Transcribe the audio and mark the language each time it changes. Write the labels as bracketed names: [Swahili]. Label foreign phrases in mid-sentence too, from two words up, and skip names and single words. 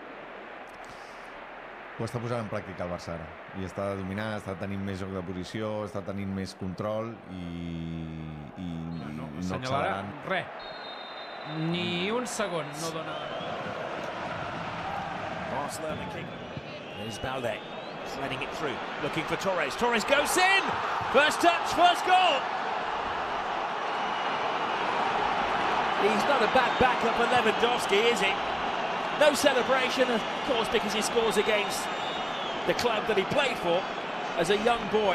[Catalan] Ho està posant en pràctica el Barça ara. I està dominant, està tenint més joc de posició, està tenint més control i no accelerant. Res. Ni un segon no dona... [English] Barcelona king. There's Balde. Threading it through, looking for Torres. Torres goes in! First touch, first goal! He's not a bad backup for Lewandowski, is he? No celebration, of course, because he scores against the club that he played for as a young boy.